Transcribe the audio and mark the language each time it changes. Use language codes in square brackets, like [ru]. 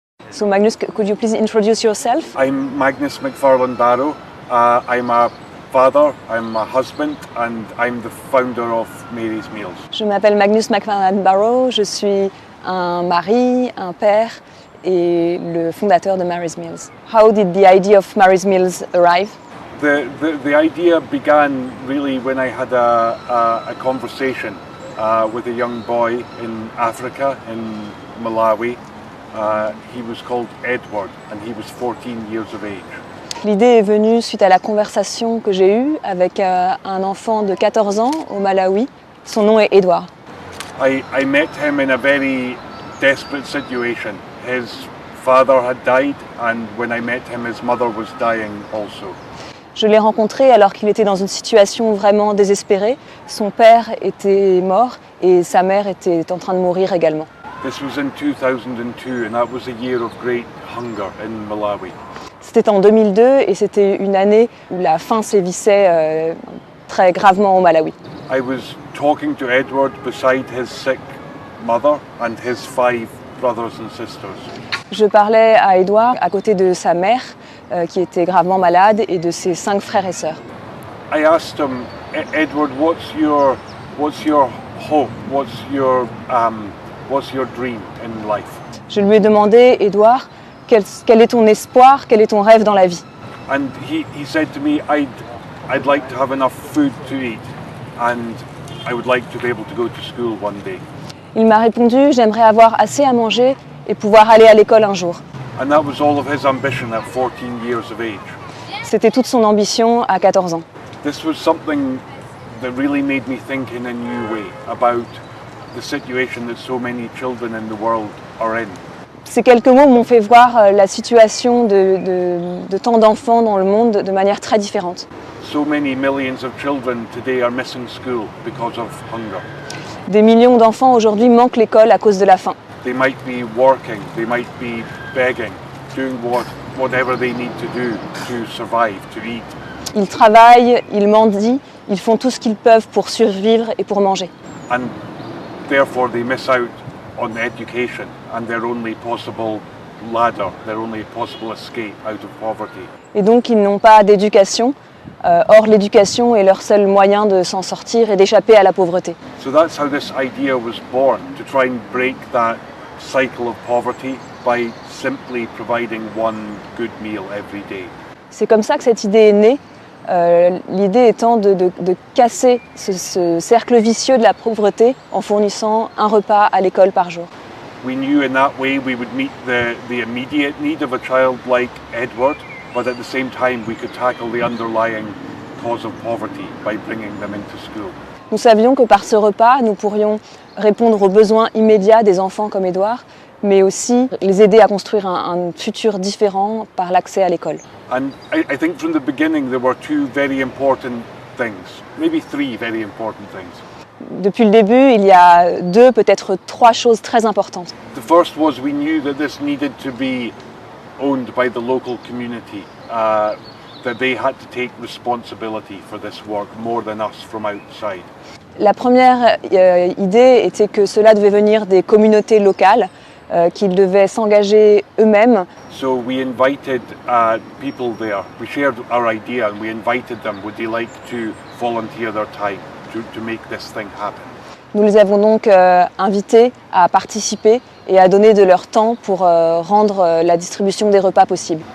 [en] So Magnus, could you please introduce yourself? I'm Magnus McFarlane Barrow. I'm a father, I'm a husband, and I'm the founder of Mary's Meals. [fr] Je m'appelle Magnus McFarlane Barrow, je suis un mari, un père et le fondateur de Mary's Meals. [en] How did the idea of Mary's Meals arrive? The idea began really when I had a conversation with a young boy in Africa, in Malawi. He was called Edward and he was 14 years of age. [fr] L'idée est venue suite à la conversation que j'ai eue avec un enfant de 14 ans au Malawi. Son nom est Edward. [en] I met him in a very desperate situation. His father had died and when I met him his mother was dying also. [fr] Je l'ai rencontré alors qu'il était dans une situation vraiment désespérée. Son père était mort et sa mère était en train de mourir également. [en] This was in 2002 and that was a year of great hunger in Malawi. [fr] C'était en 2002 et c'était une année où la faim sévissait très gravement au Malawi. [en] I was talking to Edward beside his sick mother and his 5 brothers and sisters. [fr] Je parlais à Edward à côté de sa mère qui était gravement malade et de ses 5 frères et sœurs. [en] I asked him, Edward, what's your hope? What's your dream in life? [fr] Je lui ai demandé, Edward, quel est ton espoir, quel est ton rêve dans la vie? [en] And he said to me, I'd like to have enough food to eat and I would like to be able to go to school one day. [fr] Il m'a répondu, j'aimerais avoir assez à manger et pouvoir aller à l'école un jour. [en] And that was all of his ambition at 14 years of age. [fr] C'était toute son ambition à 14 ans. [en] This was something that really made me think in a new way about the situation that so many children in the world are in. [fr] Ces quelques mots m'ont fait voir la situation de tant d'enfants dans le monde de manière très différente. [en] So many millions of children today are missing school because of hunger. [fr] Des millions d'enfants aujourd'hui manquent l'école à cause de la faim. [en] They might be working, they might be begging, doing whatever they need to do to survive, to eat. [fr] Ils travaillent, ils mendient, ils font tout ce qu'ils peuvent pour survivre et pour manger. [en] And therefore they miss out on education and their only possible ladder, their only possible escape out of poverty. [fr] Et donc ils n'ont pas d'éducation. Or l'éducation est leur seul moyen de s'en sortir et d'échapper à la pauvreté. [en] So that's how this idea was born, to try and break that cycle of poverty by simply providing one good meal every day. [fr] C'est comme ça que cette idée est née. L'idée étant de casser ce cercle vicieux de la pauvreté en fournissant un repas à l'école par jour. [en] We knew in that way we would meet the immediate need of a child like Edward, but at the same time we could tackle the underlying cause of poverty by bringing them into school. [fr] Nous savions que par ce repas, nous pourrions répondre aux besoins immédiats des enfants comme Edouard, mais aussi les aider à construire un futur différent par l'accès à l'école. [en] And I think from the beginning there were 2 very important things, maybe 3 very important things. [fr] Depuis le début, il y a 2, peut-être 3 choses très importantes. [en] The first was we knew that this needed to be owned by the local community, that they had to take responsibility for this work more than us from outside. [fr] La première idée était que cela devait venir des communautés locales, qu'ils devaient s'engager eux-mêmes. [en] So we invited people there. We shared our idea and we invited them. Would they like to volunteer their time to make this thing happen? [fr] Nous les avons donc invités à participer et à donner de leur temps pour rendre la distribution des repas possible.